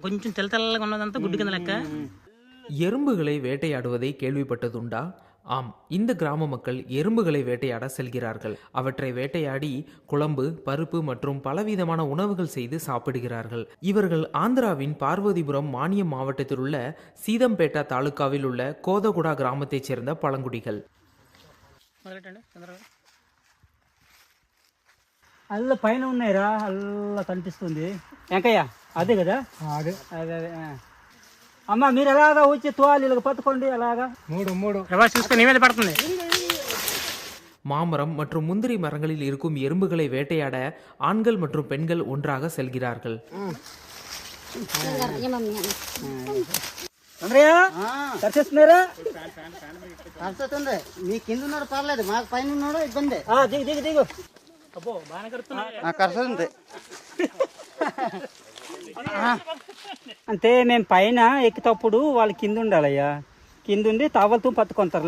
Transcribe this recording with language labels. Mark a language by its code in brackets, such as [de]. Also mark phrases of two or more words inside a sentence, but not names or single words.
[te] కొంచెం తెల్లగా ఉన్నదంతా గుడ్డు కింద లెక్క. [ta] எறும்புகளை வேட்டையாடுவதை கேள்விப்பட்டதுண்டா? ஆம், இந்த கிராம மக்கள் எறும்புகளை வேட்டையாட செல்கிறார்கள். அவற்றை வேட்டையாடி குழம்பு, பருப்பு மற்றும் பலவிதமான உணவுகள் செய்து சாப்பிடுகிறார்கள். இவர்கள் ஆந்திராவின் பார்வதிபுரம் மானியம் மாவட்டத்தில் உள்ள சீதம்பேட்டா தாலுகாவில் உள்ள கோதகுடா கிராமத்தைச் சேர்ந்த பழங்குடிகள். [te] అల్ల పైన ఉన్నాయిరా, అల్ల కనిపిస్తుంది. వెంకయ్య అదే కదా? అదే అదే. అమ్మ మీరు ఎలాగా వచ్చి తోలు పట్టుకోండి, అలాగా మూడు చూస్తే నీ మీద పడుతుంది. [ta] மாமரம் மற்றும் முந்திரி மரங்களில் இருக்கும் எறும்புகளை வேட்டையாட ஆண்கள் மற்றும் பெண்கள் ஒன்றாக செல்கிறார்கள். [te] మీ కింద ఉన్నాడు పర్లేదు, మాకు పైన ఉన్నాడు ఇబ్బంది. దిగు దిగు. అంటే మేము పైన ఎక్కేటప్పుడు వాళ్ళు కింద ఉండాలయ్యా, కింద ఉండి టవల్తో పట్టుకుంటారు.